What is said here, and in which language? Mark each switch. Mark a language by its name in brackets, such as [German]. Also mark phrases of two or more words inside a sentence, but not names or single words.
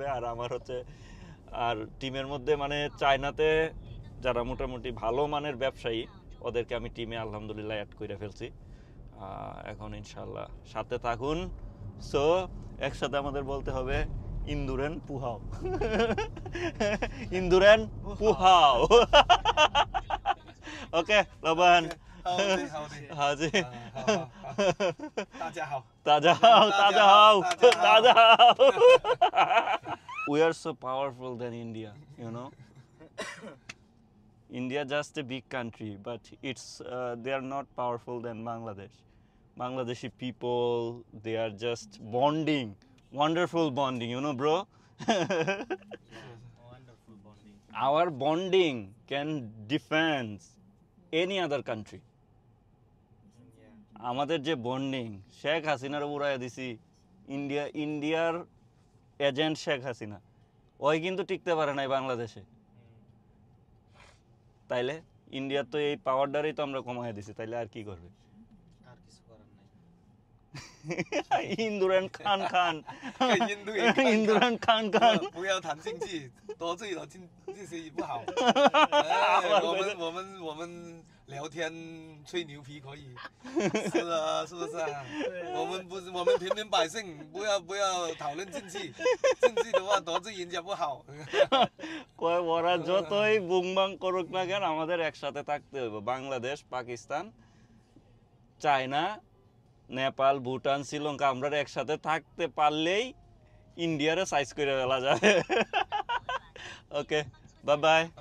[Bangla] আর আমার হচ্ছে, আর টিমের মধ্যে মানে চায়নাতে যারা মোটামুটি ভালো মানের ব্যবসায়ী, ওদেরকে আমি টিমে আলহামদুলিল্লাহ অ্যাড করে ফেলছি। এখন ইনশাল্লাহ সাথে থাকুন। সো একসাথে আমাদের বলতে হবে [Chinese] 印度人不好. 印度人不好. [Bangla] ওকে লবান, [Chinese] 好的好的，好的，好好好，大家好。大家好，大家好，大家好。 [English] We are so powerful than India, you know. India just a big country, but they are not powerful than Bangladesh. Bangladeshi people, they are just bonding, wonderful bonding, you know, bro. wonderful bonding. Our bonding can defend any other country. [Bangla] আমাদের যে বন্ডিং, শেখ হাসিনার উড়াইয়া দিছি, ইন্ডিয়ার এজেন্ট শেখ হাসিনা, ওই কিন্তু টিকতে পারে নাই বাংলাদেশে। তাইলে ইন্ডিয়ার তো এই পাওয়ারটারই তো আমরা কমাই দিছি, তাইলে আর কি করবে? আর কিছু করার নাই। [Chinese] 印度人看看, 跟印度人看看印度人看看. 不要谈经济，得罪了这些也不好。哎，我们聊天吹牛皮可以，是啊，是不是啊？我们平民百姓不要讨论经济，经济的话得罪人家不好。 [Bangla] কয় ওরা যতই বুংবাং করুক না কেন, আমাদের একসাথে থাকতে হইব। বাংলাদেশ, পাকিস্তান, চায়না, নেপাল, ভুটান, শ্রীলঙ্কা, আমরা একসাথে থাকতে পারলেই ইন্ডিয়ারে সাইজ করে ফেলা যায়। [English] OK, bye bye,